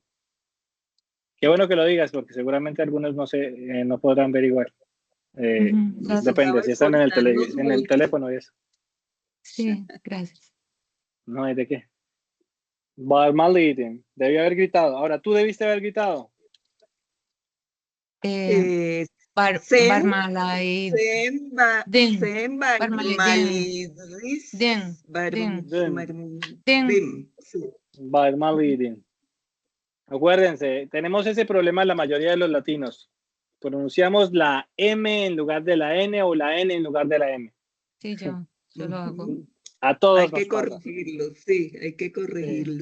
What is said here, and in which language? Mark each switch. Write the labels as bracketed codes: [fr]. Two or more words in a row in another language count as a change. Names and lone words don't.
[es] Qué bueno que lo digas, porque seguramente algunos no podrán ver igual. ujú, gracias. Depende, si están en el Esforzarnos teléfono y eso. Sí, gracias. No hay de qué. Bağırmalıydın. Debió haber gritado. Ahora, tú debiste haber gritado. [tr] Sen. Barmalay. Sen ba. Din. Sen Barmalidin. baymalidis. Din. Dim. [es] Sí. [tr] Bağırmalıydın. [es] Acuérdense, tenemos ese problema la mayoría de los latinos. Pronunciamos la M en lugar de la N o la N en lugar de la M. Sí, yo lo hago. A todos Hay nos que pasa. corregirlo, sí, hay que corregirlo.